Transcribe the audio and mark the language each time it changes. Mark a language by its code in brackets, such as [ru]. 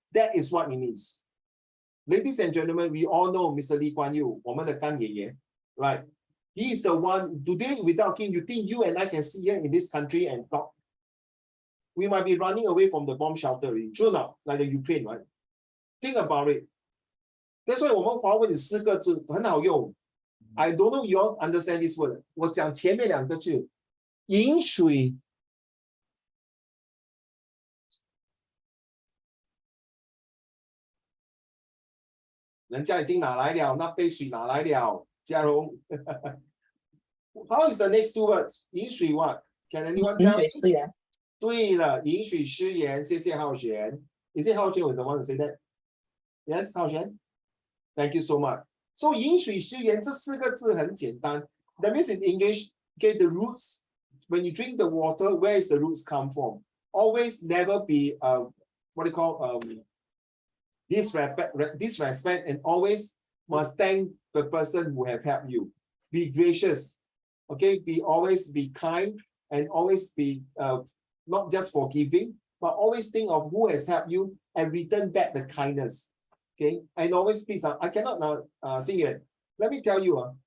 [en] That is what it means. Ladies and gentlemen, we all know Mr. Lee Kuan Yew, [zh] 我们的干爷爷, [en] right? He is the one, today without him, you think you and I can sit here in this country and talk? We might be running away from the bomb shelter, true or not? Like the Ukraine, right? Think about it. That's why [zh] 我们华文有4个字很好用. [en] I don't know you all understand this word. [zh] 我讲前面2个字，饮水。人家已经拿来了，那杯水拿来了，嘉荣。 [en] How is the next 2 words? 饮水 what? Can anyone tell? [zh] 饮水思源。对了，饮水思源，谢谢浩璇。 [en] Is it 浩璇 was the one to say that? Yes, 浩璇.Thank you so much. [zh] So 饮水思源这4个字很简单。 [en] That means in English, okay, the roots. When you drink the water, where is the roots come from? Always never be what do you call disrespect and always must thank the person who have helped you. Be gracious, okay? Always be kind and always be not just forgiving, but always think of who has helped you and return back the kindness, okay? And always please, I cannot now, Xing Yuan, let me tell you,